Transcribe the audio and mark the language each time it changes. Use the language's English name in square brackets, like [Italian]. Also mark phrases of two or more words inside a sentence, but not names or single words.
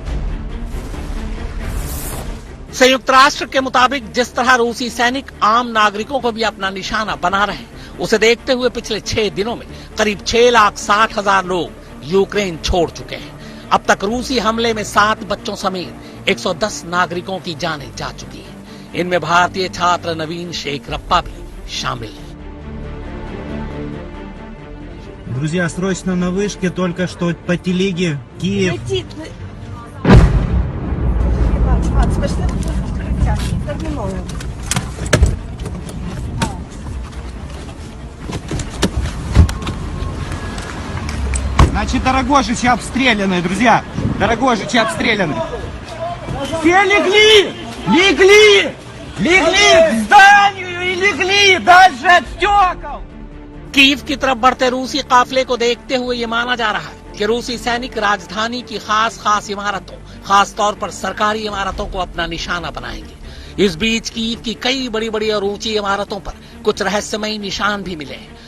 [Hindi] संयुक्त राष्ट्र के मुताबिक जिस तरह रूसी सैनिक आम नागरिकों को भी अपना निशाना बना रहे हैं, उसे देखते हुए पिछले 6 दिनों में करीब 6,60,000 लोग यूक्रेन छोड़ चुके हैं। अब तक रूसी हमले में 7 बच्चों समेत 110 नागरिकों की जानें जा चुकी हैं। इनमें भारतीय छात्र नवीन शेखरप्पा भी शामिल है। [Russian] Друзья, срочно на вышке, только что по телеге Киев. Значит, Дорогожичи обстреляны, друзья. Дорогожичи обстреляны. Все легли! Легли! Легли к зданию и легли дальше от стекол! [Hindi] कीव की तरफ बढ़ते रूसी काफिले को देखते हुए ये माना जा रहा है कि रूसी सैनिक राजधानी की खास इमारतों, खास तौर पर सरकारी इमारतों को अपना निशाना बनाएंगे। इस बीच कीव की कई बड़ी और ऊंची इमारतों पर कुछ रहस्यमयी निशान भी मिले हैं।